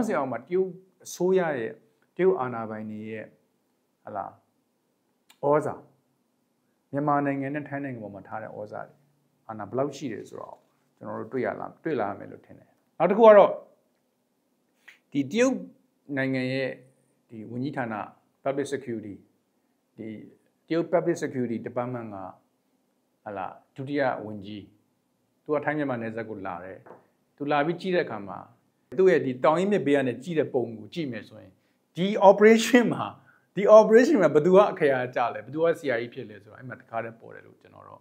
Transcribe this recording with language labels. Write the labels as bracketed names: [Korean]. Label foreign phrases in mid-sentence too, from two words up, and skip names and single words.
[Burmese] စဉ်အောက်မှာတရုတ်အစိုးရရဲ့တရုတ်အာဏာပိုင်တွေရဲ့ဟုတ်လားဩဇာမြန်မာနိုင်ငံနဲ့ထိုင်းနိုင်ငံပေါ်မှာထားတဲ့ဩဇာတွေအာဏာဘယ် လောက်ရှိတယ်ဆိုတော့ကျွန်တော်တို့တွေ့လာမယ်လို့ထင်တယ်နောက်တစ်ခုကတော့ဒီတရုတ်နိုင်ငံရဲ့ဒီဝန်ကြီးဌာန [English] public security [Burmese] ဒီတရုတ် [English] public security department [Burmese] ကဟလာဒုတိယဝန်ကြီးသူကထိုင်းမြန်မာနယ်စပ်ကိုလာတယ်သူလာပြီးကြည့်တဲ့အခါမှာသူ့ရဲ့ဒီတောင်ရင်မြစ်ဘေးကနေကြည့်တဲ့ပုံကိုကြည့်မယ်ဆိုရင်ဒီ operation မှာဘယ်သူကအခရာကြလဲဘယ်သူက CRE ဖြစ်လဲဆိုတော့အဲ့မှာတခါတည်းပေါ်တယ်လို့ကျွန်တော်တို့